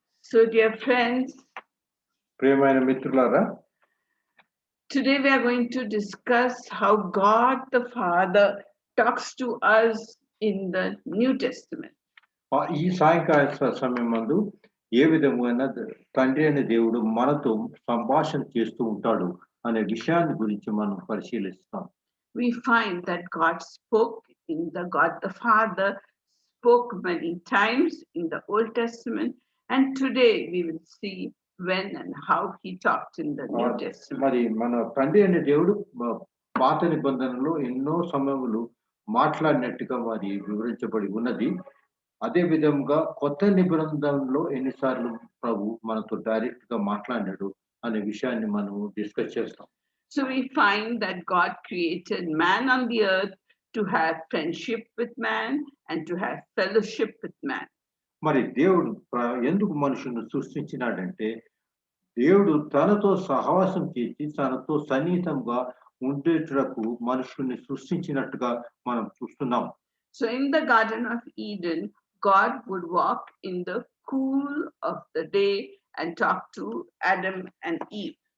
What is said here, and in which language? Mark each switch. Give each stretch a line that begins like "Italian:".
English: So, dear friends,
Telugu: ప్రియమైన మిత్రులారా,
English: today we are going to discuss how God the Father talks to us in the New Testament.
Telugu: ఈ సాయంకాల సమయం మందు ఏ విధమైన తండ్రి అనే దేవుడు మనతో సంభాషణ చేస్తూ ఉంటాడు అనే విషయాన్ని గురించి మనం పరిశీలిస్తాం.
English: We find that God spoke in God the Father spoke many times in the Old Testament, and today we will see when and how he talked in the New Testament.
Telugu: మరి మన తండ్రి అనే దేవుడు పాత నిబంధనలో ఎన్నో సమయములు మాట్లాడినట్టుగా మరి వివరించబడి ఉన్నది. అదే విధంగా కొత్త నిబంధనలో ఎన్నిసార్లు ప్రభు మనతో డైరెక్ట్ గా మాట్లాడాడు అనే విషయాన్ని మనం డిస్కస్ చేస్తాం.
English: So we find that God created man on the earth to have friendship with man and to have fellowship with man.
Telugu: మరి దేవుడు ఎందుకు మనుషులను సృష్టించినాడంటే దేవుడు తనతో సహవాసం చేసి తనతో సన్నిహితంగా ఉండేటకు మనుషుల్ని సృష్టించినట్టుగా మనం చూస్తున్నాం.
English: So in the Garden of Eden, God would walk in the cool of the day and talk to Adam and Eve.